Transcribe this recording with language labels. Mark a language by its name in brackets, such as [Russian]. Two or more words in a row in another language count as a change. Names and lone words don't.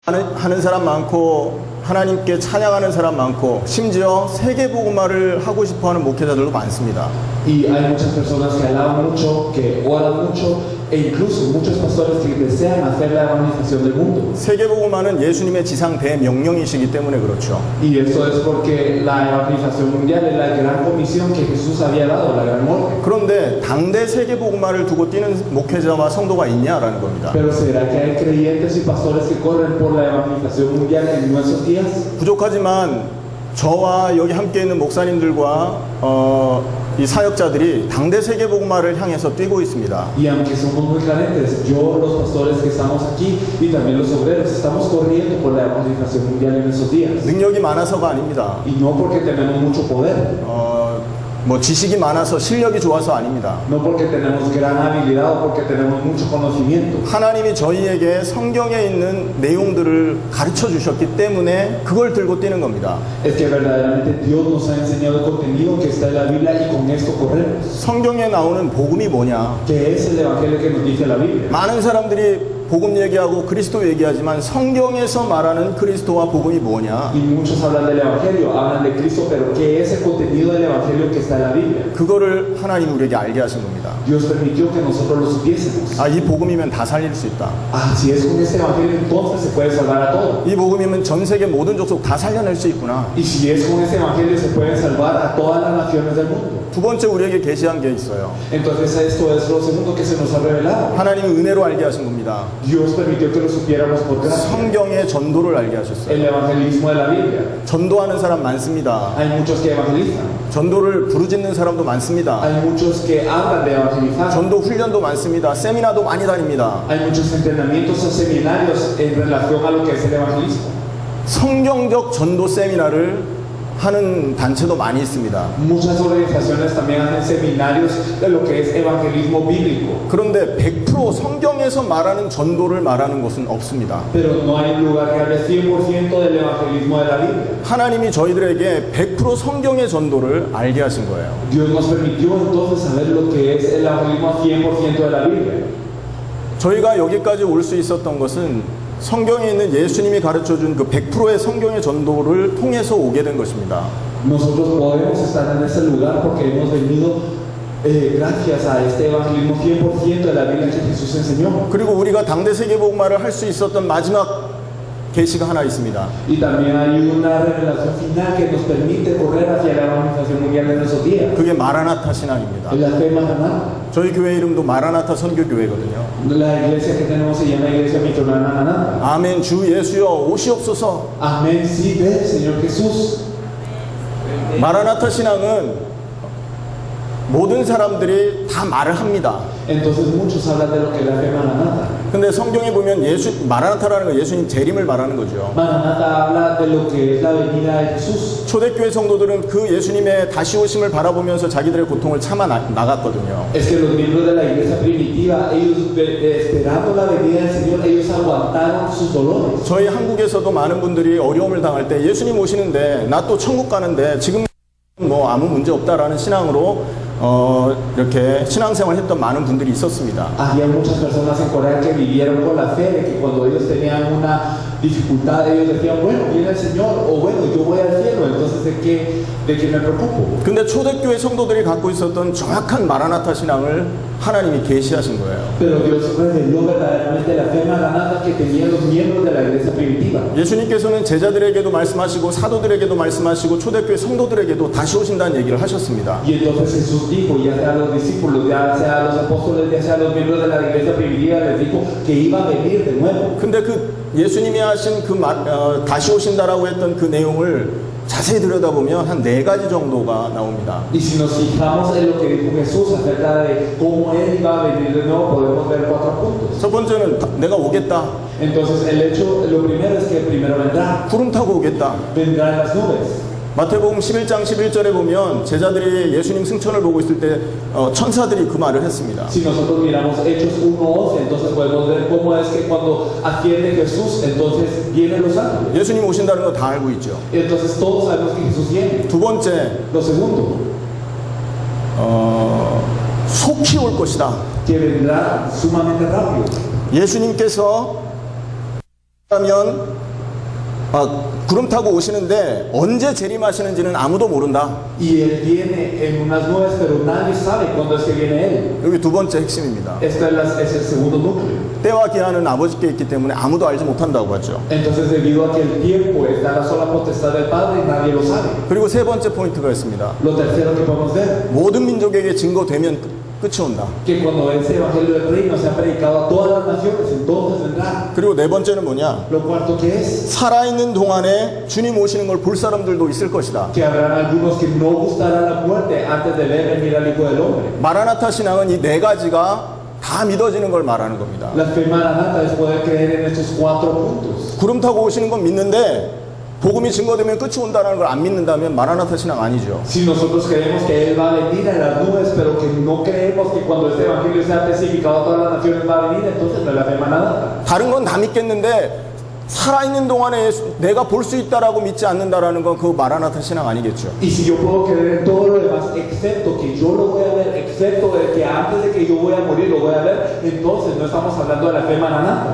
[Korean] 하는 사람 많고 하나님께 찬양하는 사람 많고 심지어 세계복음화를 하고 싶어하는 목회자들도 많습니다. [Spanish] Y hay muchas personas que alaban mucho, que oran mucho, e incluso muchos pastores que desean hacer la evangelización del mundo. [Korean] 세계복음화는 예수님의 지상 대명령이시기 때문에 그렇죠. [Spanish] Y eso es porque la evangelización mundial es la gran comisión que Jesús había dado, la gran orden. [Korean] 그런데 당대 세계복음화를 두고 뛰는 목회자와 성도가 있냐라는 겁니다. [Spanish] Pero ¿será que hay creyentes y pastores que corren por la evangelización mundial en nuestros días? [Korean] 부족하지만 저와 여기 함께 있는 목사님들과 이 사역자들이 당대 세계복음화를 향해서 뛰고 있습니다. [Spanish] Y aunque somos muy carentes, yo, los pastores que estamos aquí y también los obreros, estamos corriendo por la evangelización mundial en esos días. [Korean] 능력이 많아서가 아닙니다. [Spanish] Y no porque tenemos mucho poder, [Korean] 뭐 지식이 많아서 실력이 좋아서 아닙니다. [Spanish] no porque tenemos gran habilidad o porque tenemos mucho conocimiento. [Korean] 하나님이 저희에게 성경에 있는 내용들을 가르쳐 주셨기 때문에 그걸 들고 뛰는 겁니다. [Spanish] Es que verdaderamente Dios nos ha enseñado el contenido que está en la Biblia y con esto corremos. [Korean] 성경에 나오는 복음이 뭐냐? [Spanish] ¿Qué es el evangelio que nos dice la Biblia? [Korean] 많은 사람들이 복음 얘기하고 그리스도 얘기하지만 성경에서 말하는 그리스도와 복음이 뭐냐? [Spanish] Y muchos hablan del evangelio, hablan de Cristo, pero ¿qué es el contenido del evangelio que está en la Biblia? [Korean] 그거를 하나님 우리에게 알게 하신 겁니다. [Spanish] Dios permitió que nosotros lo supiésemos. [Korean] 아, 이 복음이면 다 살릴 수 있다. [Spanish] Ah, si es con este evangelio, entonces se puede salvar a todos. [Korean] 이 복음이면 전 세계 모든 족속 다 살려낼 수 있구나. [Spanish] Y si es con este evangelio, se pueden salvar a todas las naciones del mundo. [Korean] 두 번째 우리에게 계시한 게 있어요. [Spanish] Entonces esto es lo segundo que se nos ha revelado. [Korean] 하나님은 은혜로 알게 하신 겁니다. [Spanish] Dios permitió que lo supiéramos por gracia. [Korean] 성경의 전도를 알게 하셨어요. [Spanish] El evangelismo de la Biblia. [Korean] 전도하는 사람 많습니다. [Spanish] Hay muchos que evangelizan. [Korean] 전도를 부르짖는 사람도 많습니다. [Spanish] Hay muchos que hablan de evangelizar. [Korean] 전도 훈련도 많습니다. 세미나도 많이 다닙니다. [Spanish] Hay muchos entrenamientos o seminarios en relación a lo que es el evangelismo. [Korean] 성경적 전도 세미나를 하는 단체도 많이 있습니다. [Spanish] Muchas organizaciones también hacen seminarios de lo que es evangelismo bíblico. [Korean] 그런데 100% 성경에서 말하는 전도를 말하는 것은 없습니다. [Spanish] Pero no hay lugar que hable 100% del evangelismo de la Biblia. [Korean] 하나님이 저희들에게 100% 성경의 전도를 알게 하신 거예요. [Spanish] Dios nos permitió entonces saber lo que es el evangelismo 100% de la Biblia. [Korean] 저희가 여기까지 올 수 있었던 것은 성경에 있는 예수님이 가르쳐준 그 100%의 성경의 전도를 통해서 오게 된 것입니다. [Spanish] Nosotros podemos estar en ese lugar porque hemos venido gracias a este evangelismo 100% de la Biblia que Jesús enseñó. [Korean] 그리고 우리가 당대 세계복음화를 할 수 있었던 마지막 계시가 하나 있습니다. [Spanish] Y también hay una revelación final que nos permite correr hacia la evangelización mundial en esos días. [Korean] 그게 마라나타 신앙입니다. [Spanish] Es la fe Maranata. [Korean] 저희 교회 이름도 마라나타 선교교회거든요. [Spanish] La iglesia que tenemos se llama Iglesia Misionera Maranata. [Korean] 아멘. 주 예수여 오시옵소서. [Spanish] Amén, sí, ven, Señor Jesús. [Korean] 마라나타 신앙은 모든 사람들이 다 말을 합니다. [Spanish] Entonces muchos hablan de lo que es la fe Maranata. [Korean] 근데 성경에 보면 마라나타라는 건 예수님 재림을 말하는 거죠. [Spanish] Maranata habla de lo que es la venida de Jesús. [Korean] 초대교회 성도들은 그 예수님의 다시 오심을 바라보면서 자기들의 고통을 참아 나갔거든요. [Spanish] Es que los miembros de la iglesia primitiva, ellos esperando la venida del Señor, ellos aguantaron sus dolores. [Korean] 저희 한국에서도 많은 분들이 어려움을 당할 때 예수님 오시는데 나 또 천국 가는데 지금 뭐 아무 문제 없다라는 신앙으로 이렇게 신앙생활 했던 많은 분들이 있었습니다. [Spanish] Había muchas personas en Corea que vivieron con la fe de que cuando ellos tenían una dificultad, ellos decían, bueno, viene el Señor, o bueno, yo voy al cielo, entonces ¿de qué me preocupo? [Korean] 근데 초대교회 성도들이 갖고 있었던 정확한 마라나타 신앙을 하나님이 계시하신 거예요. [Spanish] Pero Dios reveló verdaderamente la fe maranata que tenían los miembros de la iglesia primitiva. [Korean] 예수님께서는 제자들에게도 말씀하시고 사도들에게도 말씀하시고 초대교회 성도들에게도 다시 오신다는 얘기를 하셨습니다. [Spanish] Y entonces Jesús dijo, ya sea a los discípulos, ya sea a los apóstoles, ya sea a los miembros de la iglesia primitiva, les dijo que iba a venir de nuevo. [Korean] 근데 그 예수님이 하신 그 다시 오신다라고 했던 그 내용을 자세히 들여다보면 한 4가지 정도가 나옵니다. [Spanish] Y si nos fijamos en lo que dijo Jesús acerca de cómo Él iba a venir de nuevo, podemos ver 4 puntos. [Korean] 첫 번째는 내가 오겠다. [Spanish] Entonces lo primero es que primero vendrá. [Korean] 구름 타고 오겠다. [Spanish] Vendrá en las nubes. [Korean] 마태복음 11장 11절에 보면 제자들이 예수님 승천을 보고 있을 때 천사들이 그 말을 했습니다. [Spanish] Si nosotros miramos Hechos 1:11, entonces podemos ver cómo es que cuando asciende Jesús, entonces vienen los ángeles. [Korean] 예수님 오신다는 거 다 알고 있죠. [Spanish] Entonces todos sabemos que Jesús viene. [Korean] 두 번째, [Spanish] Lo segundo, [Korean] 속히 올 것이다. [Spanish] que vendrá sumamente rápido. [Korean] 예수님께서 그러면 구름 타고 오시는데 언제 재림하시는지는 아무도 모른다. [Spanish] Y Él viene en unas nubes, pero nadie sabe cuándo es que viene Él. [Korean] 여기 두 번째 핵심입니다. [Spanish] Es el segundo núcleo. [Korean] 때와 기한은 아버지께 있기 때문에 아무도 알지 못한다고 하죠. [Spanish] Entonces, debido a que el tiempo está en la sola potestad del Padre, nadie lo sabe. [Korean] 그리고 세 번째 포인트가 있습니다. [Spanish] Lo tercero que podemos ver, [Korean] 모든 민족에게 증거되면 끝이 온다. [Spanish] que cuando ese evangelio del reino se ha predicado a todas las naciones, entonces vendrá. [Korean] 그리고 네 번째는 뭐냐? [Spanish] Lo cuarto que es, [Korean] 살아있는 동안에 주님 오시는 걸 볼 사람들도 있을 것이다. [Spanish] que habrán algunos que no gustarán la muerte antes de ver venir al Hijo del Hombre. [Korean] 마라나타 신앙은 이 네 가지가 다 믿어지는 걸 말하는 겁니다. [Spanish] La fe maranata es poder creer en estos 4 puntos. [Korean] 구름 타고 오시는 건 믿는데 복음이 증거되면 끝이 온다는 걸 안 믿는다면 마라나타 신앙 아니죠. [Spanish] Si nosotros creemos que Él va a venir en las nubes, pero que no creemos que cuando este evangelio sea testificado a todas las naciones va a venir, entonces no es la fe maranata. [Korean] 다른 건 다 믿겠는데 살아있는 동안에 내가 볼 수 있다라고 믿지 않는다라는 건 그 마라나타 신앙 아니겠죠. [Spanish] Y si yo puedo creer en todo lo demás, excepto que yo lo voy a ver, excepto de que antes de que yo voy a morir lo voy a ver, entonces no estamos hablando de la fe maranata.